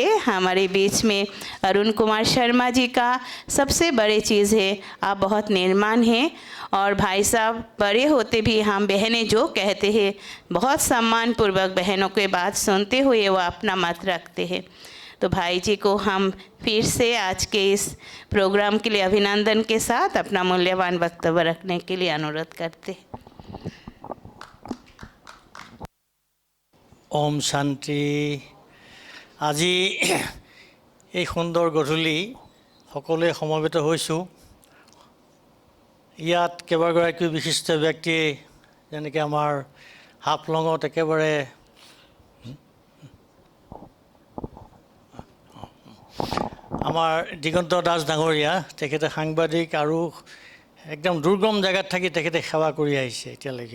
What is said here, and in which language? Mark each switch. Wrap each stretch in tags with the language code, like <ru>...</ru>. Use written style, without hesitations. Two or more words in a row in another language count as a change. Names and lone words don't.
<hi>हमारे बीच में अरुण कुमार शर्मा जी का सबसे बड़ी चीज़ है आप बहुत निर्माण हैं, और भाई साहब बड़े होते भी हम बहनें जो कहते हैं बहुत सम्मानपूर्वक बहनों के बात सुनते हुए वो अपना मत रखते हैं। तो भाई जी को हम फिर से आज के इस प्रोग्राम के लिए अभिनंदन के साथ अपना मूल्यवान वक्तव्य रखने के लिए अनुरोध करते हैं। ओम शांति।</hi> <as>আজি এই সুন্দৰ গধূলি সকলোৱে সমবেত হৈছোঁ। ইয়াত কেইবাগৰাকীও বিশিষ্ট ব্যক্তি যেনেকৈ আমাৰ হাফলঙত একেবাৰে আমাৰ দিগন্ত দাস ডাঙৰীয়া, তেখেতে সাংবাদিক আৰু একদম দুৰ্গম জেগাত থাকি তেখেতে সেৱা কৰি আহিছে এতিয়ালৈকে।</as>